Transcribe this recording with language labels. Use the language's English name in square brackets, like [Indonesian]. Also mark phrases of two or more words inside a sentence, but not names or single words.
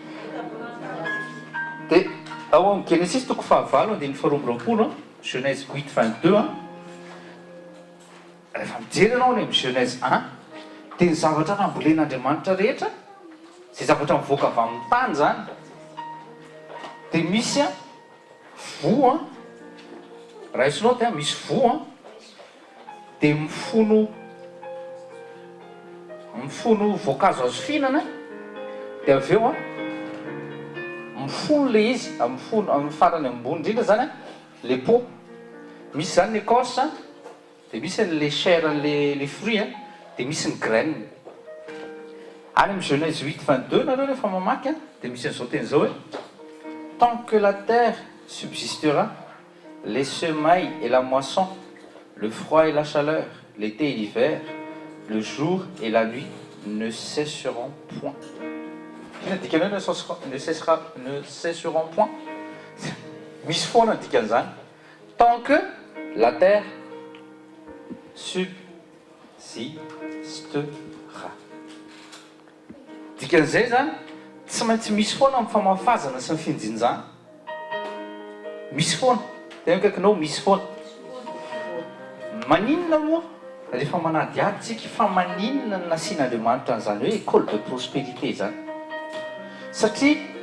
[Malagasy] dia ao amin'ny Genesis toko 7:22 Genèse 8:22 rehefa mijery ianao ny amin'ny Genèse 1 dia ny zavatra nambolen'andriamanitra rehetra zay zavatra mivoaka avy amin'ny tany zany dia misy voa raisinao dia misy voa dia mifono voankazo azo fihinana dia avy eo mifono le izy amin'ny farany ambony indrindra zany [French] le pot [Malagasy] misy zany l'écorce dia misy [French] le chair le fruit [Malagasy] dia misy ny graine any amin'ny Genèse 8:22 nareo rehefa mamaky dia misy an'izao teny zao hoe [French] tant que la terre subsistera les semailles et la moisson le froid et la chaleur l'été et l'hiver le jour et la nuit ne cesseront point. Ne cesseront point. [Malagasy] Misy foana dikan'izany [French] tant que la terre subsistera. [Malagasy] Dikan'izay zany tsy maintsy misy foana amin'ny famafazana sy ny findinjana. Misy foana tena kaikinao misy foana. Maninona moa rehefa manady ady tsika fa maninona ny nasian'andriamanitra an'izany hoe [French] école de prospérité [Malagasy] zany satria